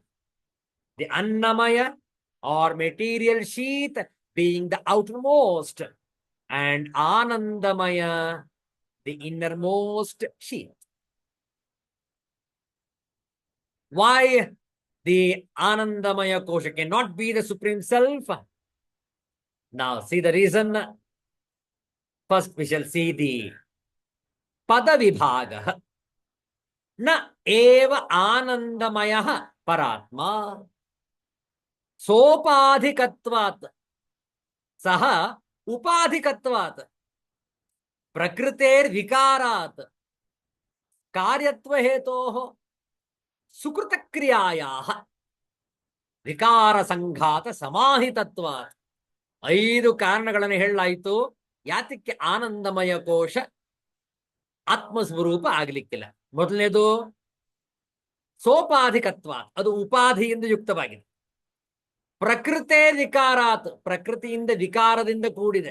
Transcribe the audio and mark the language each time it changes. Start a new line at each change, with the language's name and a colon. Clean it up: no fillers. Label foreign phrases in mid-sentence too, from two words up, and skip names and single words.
English: The Annamaya or material sheath being the outermost and Anandamaya the innermost sheath. Why the Anandamaya kosha cannot be the supreme self? Now see the reason. First we shall see the पदविभागः.
Sanskrit: न एव आनन्दमयः परात्मा सोपाधिकत्वात् सः उपाधिकत्वात् प्रकृतेर्विकारात् कार्यत्वहेतोः सुकृतक्रियायाः ವಿಕಾರ ಸಂಘಾತ ಸಮಾಹಿತತ್ವ.
Kannada: 5 ಕಾರಣಗಳನ್ನು ಹೇಳಲಾಯಿತು. ಯಾತಕ್ಕೆ ಆನಂದಮಯ ಕೋಶ ಆತ್ಮಸ್ವರೂಪ ಆಗ್ಲಿಕ್ಕಿಲ್ಲ? ಮೊದಲನೇದು ಸೋಪಾಧಿಕತ್ವ, ಅದು ಉಪಾಧಿಯಿಂದ ಯುಕ್ತವಾಗಿದೆ.
Sanskrit: ಪ್ರಕೃತೆ ವಿಕಾರಾತ್,
Kannada: ಪ್ರಕೃತಿಯಿಂದ ವಿಕಾರದಿಂದ ಕೂಡಿದೆ.